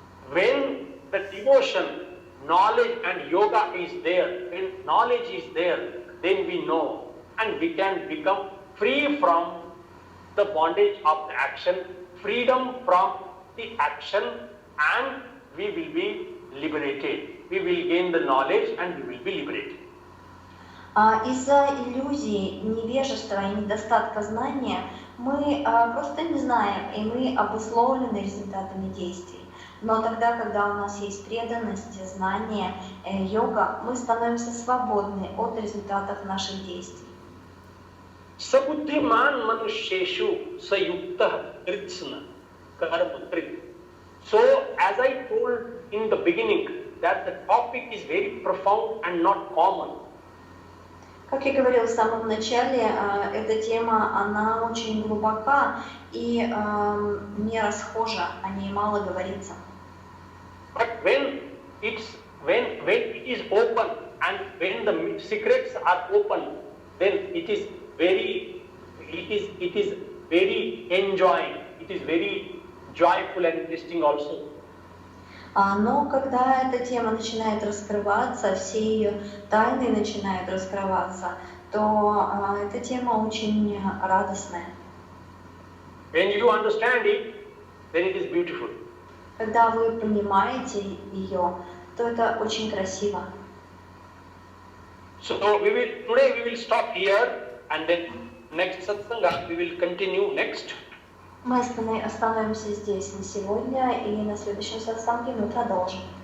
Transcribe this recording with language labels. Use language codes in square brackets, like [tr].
[en] When the devotion, knowledge and yoga is there, when knowledge is there, then we know and we can become free from the bondage of the action, freedom from the action, and we will be liberated. We will gain the knowledge and we will be liberated. [ru] Из-за иллюзии, невежества и недостатка знания мы просто не знаем, и мы обусловлены результатами действий. Но тогда, когда у нас есть преданность, знание, йога, мы становимся свободны от результатов наших действий. [sa] Sabuddhiman manusheshu sayuktah kritsna karma krit. [en] So, as I told in the beginning, that the topic is very profound and not common. [ru] Как я говорила в самом начале, эта тема, она очень глубока и не расхожа, о ней мало говорится. [en] But when it is open and when the secrets are open, then it is very enjoying. It is very joyful and interesting also. [ru] Но когда эта тема начинает раскрываться, все ее тайны начинают раскрываться, то эта тема очень радостная. [en] When you understand it, then it is beautiful. [ru] Когда вы понимаете ее, то это очень красиво. [en] So today we will stop here, and then next satsanga we will continue next. [ru] Мы остановимся здесь на сегодня, и на следующем сатсанге мы продолжим.